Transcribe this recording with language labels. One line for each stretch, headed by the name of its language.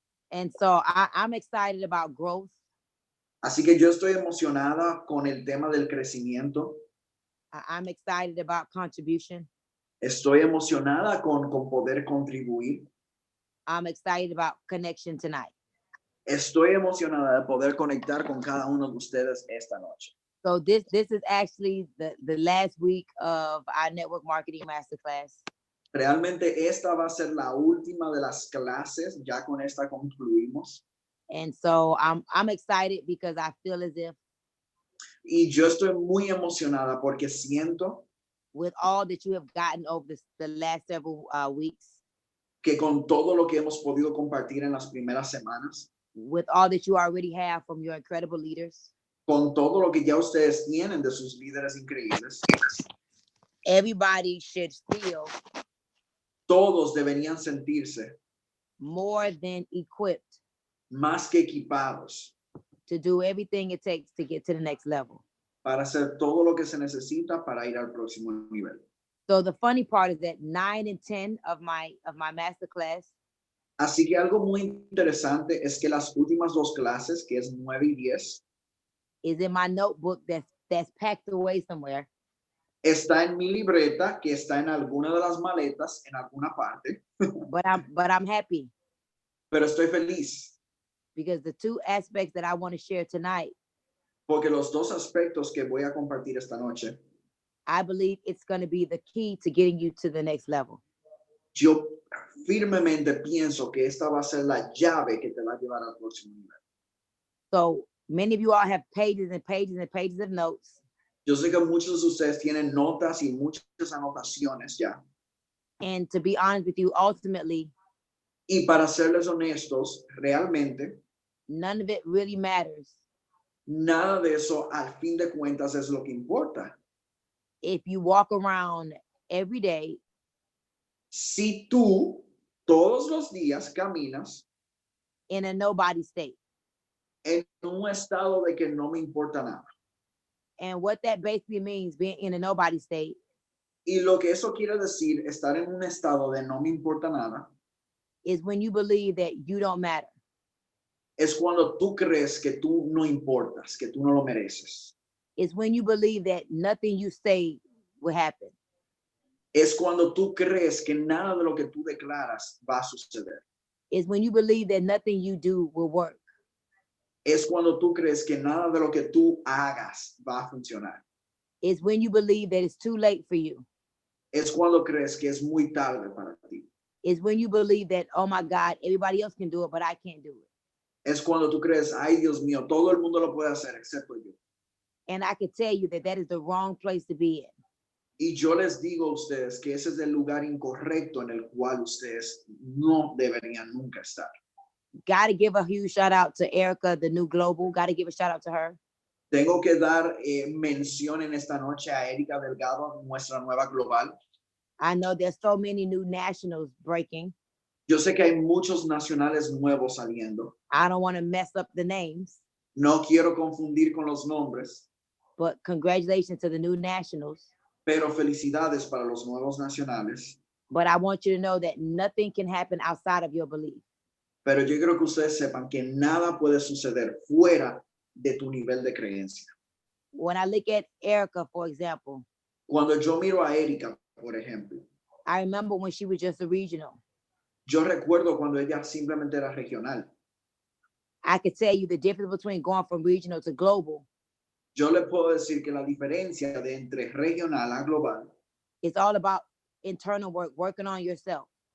English: And so I'm excited about growth.
Spanish: Así que yo estoy emocionada con el tema del crecimiento.
English: I'm excited about contribution.
Spanish: Estoy emocionada con poder contribuir.
English: I'm excited about connection tonight.
Spanish: Estoy emocionada de poder conectar con cada uno de ustedes esta noche.
English: So this is actually the last week of our network marketing masterclass.
Spanish: Realmente esta va a ser la última de las clases. Ya con esta concluimos.
English: And so I'm excited because I feel as if
Spanish: Y yo estoy muy emocionada porque siento
English: with all that you have gotten over the last several weeks,
Spanish: que con todo lo que hemos podido compartir en las primeras semanas,
English: with all that you already have from your incredible leaders,
Spanish: con todo lo que ya ustedes tienen de sus líderes increíbles,
English: everybody should feel
Spanish: todos deberían sentirse
English: more than equipped
Spanish: más que equipados
English: to do everything it takes to get to the next level.
Spanish: para hacer todo lo que se necesita para ir al próximo nivel.
English: So the funny part is that 9 and 10 of my masterclass,
Spanish: Así que algo muy interesante es que las últimas 2 clases, que es 9 y 10,
English: is in my notebook that's packed away somewhere.
Spanish: está en mi libreta, que está en alguna de las maletas, en alguna parte.
English: But I'm happy
Spanish: Pero estoy feliz
English: because the 2 aspects that I want to share tonight,
Spanish: porque los 2 aspectos que voy a compartir esta noche,
English: I believe it's going to be the key to getting you to the next level.
Spanish: yo firmemente pienso que esta va a ser la llave que te va a llevar al próximo nivel.
English: So many of you all have pages and pages and pages of notes.
Spanish: Yo sé que muchos de ustedes tienen notas y muchas anotaciones ya.
English: And to be honest with you, ultimately,
Spanish: Y para serles honestos, realmente,
English: none of it really matters
Spanish: nada de eso al fin de cuentas es lo que importa.
English: if you walk around every day
Spanish: Si tú todos los días caminas
English: in a nobody state.
Spanish: en un estado de que no me importa nada.
English: And what that basically means, being in a nobody state,
Spanish: Y lo que eso quiere decir, estar en un estado de no me importa nada,
English: is when you believe that you don't matter.
Spanish: es cuando tú crees que tú no importas, que tú no lo mereces.
English: It's when you believe that nothing you say will happen.
Spanish: Es cuando tú crees que nada de lo que tú declaras va a suceder.
English: It's when you believe that nothing you do will work.
Spanish: Es cuando tú crees que nada de lo que tú hagas va a funcionar.
English: It's when you believe that it's too late for you.
Spanish: Es cuando crees que es muy tarde para ti.
English: It's when you believe that, oh my God, everybody else can do it, but I can't do it.
Spanish: Es cuando tú crees, ay Dios mío, todo el mundo lo puede hacer excepto yo.
English: And I can tell you that is the wrong place to be in.
Spanish: Y yo les digo a ustedes que ese es el lugar incorrecto en el cual ustedes no deberían nunca estar.
English: Got to give a huge shout out to Erica, the new global. Got to give a shout out to her.
Spanish: Tengo que dar mención en esta noche a Erika Delgado, nuestra nueva global.
English: I know there's so many new nationals breaking.
Spanish: Yo sé que hay muchos nacionales nuevos saliendo.
English: I don't want to mess up the names.
Spanish: No quiero confundir con los nombres.
English: But congratulations to the new nationals.
Spanish: Pero felicidades para los nuevos nacionales.
English: But I want you to know that nothing can happen outside of your belief.
Spanish: Pero yo quiero que ustedes sepan que nada puede suceder fuera de tu nivel de creencia.
English: When I look at Erica, for example,
Spanish: Cuando yo miro a Erika, por ejemplo,
English: I remember when she was just a regional.
Spanish: yo recuerdo cuando ella simplemente era regional.
English: I could tell you the difference between going from regional to global
Spanish: Yo le puedo decir que la diferencia de entre regional a global
English: It's all about internal work, working on yourself.